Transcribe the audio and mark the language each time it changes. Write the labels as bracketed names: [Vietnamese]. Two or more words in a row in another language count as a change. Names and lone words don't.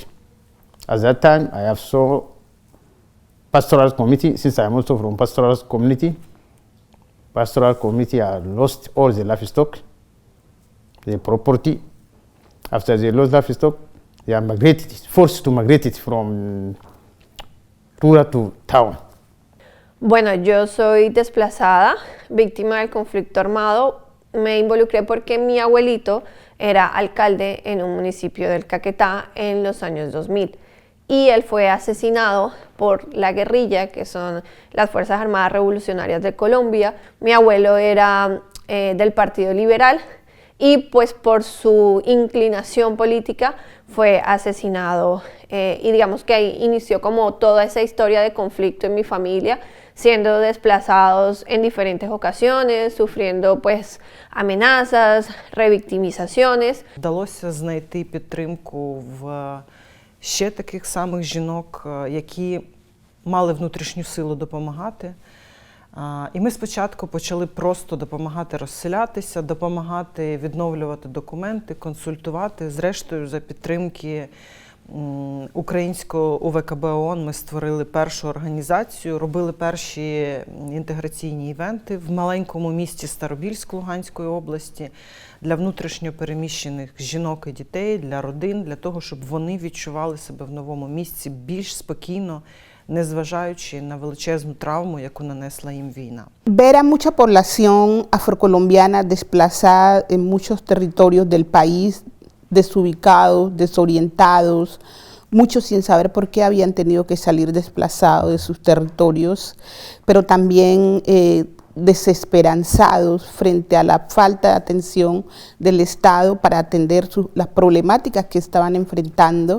[English] At that time, I have saw pastoral committee, since I'm also from pastoral community. Pastoral committee had lost all the livestock, the property. After they lost livestock, they are migrated, forced to migrate from rural to town. [Spanish] Bueno, yo soy desplazada, víctima del conflicto armado. Me involucré porque mi abuelito era alcalde en un municipio del Caquetá en los años 2000. Y él fue asesinado por la guerrilla, que son las Fuerzas Armadas Revolucionarias de Colombia. Mi abuelo era del Partido Liberal y pues por su inclinación política fue asesinado. Y digamos que ahí inició como toda esa historia de conflicto en mi familia, siendo desplazados en diferentes ocasiones, sufriendo pues amenazas, revictimizaciones. [Ukrainian] Вдалося знайти підтримку в ще таких самих жінок, які мали внутрішню силу допомагати. І ми спочатку почали просто допомагати розселятися, допомагати відновлювати документи, консультувати. Зрештою, за підтримки українського УВКБ ООН ми створили першу організацію, робили перші інтеграційні івенти в маленькому місті Старобільськ Луганської області для внутрішньо переміщених жінок і дітей, для родин, для того, щоб вони відчували себе в новому місці більш спокійно, незважаючи на величезну травму, яку нанесла їм війна. [Spanish] Ver a mucha población afrocolombiana desplazada en muchos territorios del país, desubicados, desorientados, muchos sin saber por qué habían tenido que salir desplazados de sus territorios, pero también desesperanzados frente a la falta de atención del Estado para atender las problemáticas que estaban enfrentando.